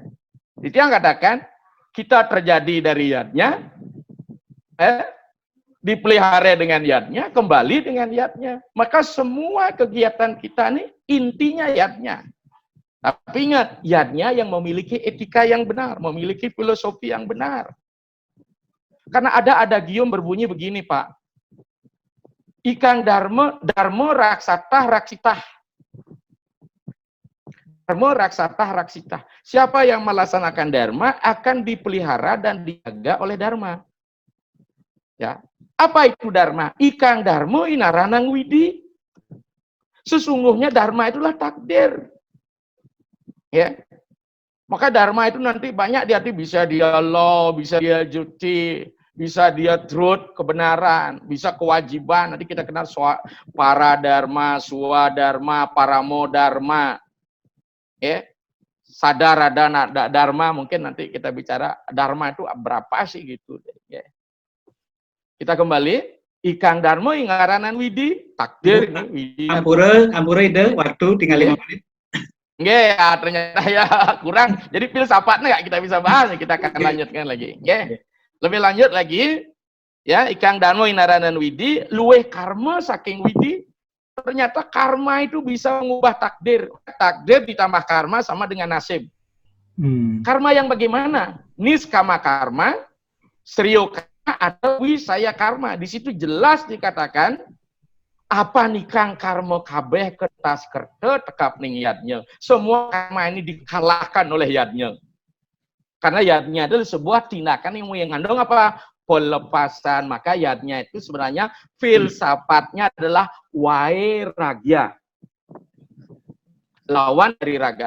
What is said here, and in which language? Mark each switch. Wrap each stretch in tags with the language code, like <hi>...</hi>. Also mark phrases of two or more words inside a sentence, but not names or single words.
<id>Itu yang katakan kita terjadi dari yadnya, dipelihara dengan yadnya, kembali dengan yadnya. Maka semua kegiatan kita ini intinya yadnya. Tapi ingat, yadnya yang memiliki etika yang benar, memiliki filosofi yang benar. Karena ada adagium berbunyi begini, Pak.</id> <sa>Ikang dharma raksatah raksitah. Dharma raksatah raksitah.</sa> <id>Siapa yang melaksanakan dharma akan dipelihara dan dijaga oleh dharma. Ya. Apa itu dharma?</id> <kaw>Ikang dharma inaranang widi.</kaw> <id>Sesungguhnya dharma itulah takdir. Ya, maka dharma itu nanti banyak diarti, bisa dia law, bisa dia juti, bisa dia truth, kebenaran, bisa kewajiban. Nanti kita kenal para dharma, swadharma, paramo dharma, ya, sadar ada dharma. Mungkin nanti kita bicara dharma itu berapa sih gitu. Ya. Kita kembali,</id> <kaw>ikang dharma ingaranan widi,</kaw> <id>takdir ini widi. Ampura ide waktu tinggal 5 menit. Nggih, ya, ternyata ya kurang. Jadi filsafatnya nggak kita bisa bahas, kita akan lanjutkan lagi. Nggih. Lebih lanjut lagi, ya,</id> <kaw>ikang dharma inaranan widi, luweh karma saking widi.</kaw> <id>Ternyata karma itu bisa mengubah takdir. Takdir ditambah karma sama dengan nasib. Karma yang bagaimana? Niskama karma, sriyo karma, atau wisaya karma. Di situ jelas dikatakan, apa</id> <kaw>nikang karma kabeh kertas kerte tekap ning yadnya.</kaw> <id>Semua karma ini dikalahkan oleh yadnya. Karena yadnya adalah sebuah tindakan yang mengandung apa? Pelepasan. Maka yadnya itu sebenarnya filsafatnya adalah wairagya. Lawan dari raga.</id>